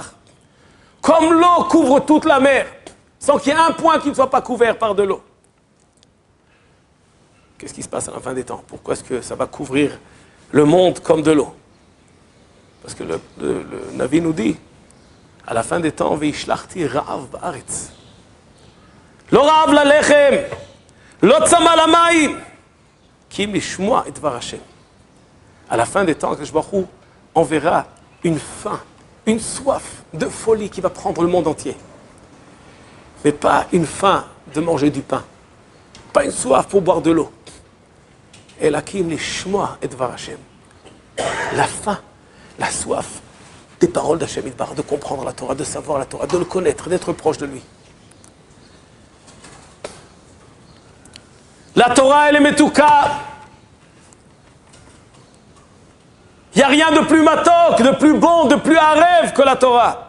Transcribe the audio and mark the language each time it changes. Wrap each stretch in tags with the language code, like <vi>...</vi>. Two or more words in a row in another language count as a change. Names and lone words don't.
<fr>Comme l'eau couvre toute la mer, sans qu'il y ait un point qui ne soit pas couvert par de l'eau. Qu'est-ce qui se passe à la fin des temps? Pourquoi est-ce que ça va couvrir le monde comme de l'eau? Parce que le Navi nous dit, à la fin des temps,</fr> <he>והשלחתי רעב בארץ. לא רעב ללחם, לא צמא למים, כי אם לשמוע את דבר השם.</he> <fr>À la fin des temps,</fr> <he>קדוש ברוך הוא</he> <fr>enverra une faim, une soif de folie qui va prendre le monde entier. Mais pas une faim de manger du pain, pas une soif pour boire de l'eau. Et la</fr> <he>כי אם לשמוע את דבר השם.</he> <fr>La faim, la soif des paroles d'</fr> <he>השם יתברך,</he> <fr>de comprendre la Torah, de savoir la Torah, de le connaître, d'être proche de lui. La Torah, elle est metouka. Il n'y a rien de plus matok, de plus bon, de plus à rêve que la Torah.</fr>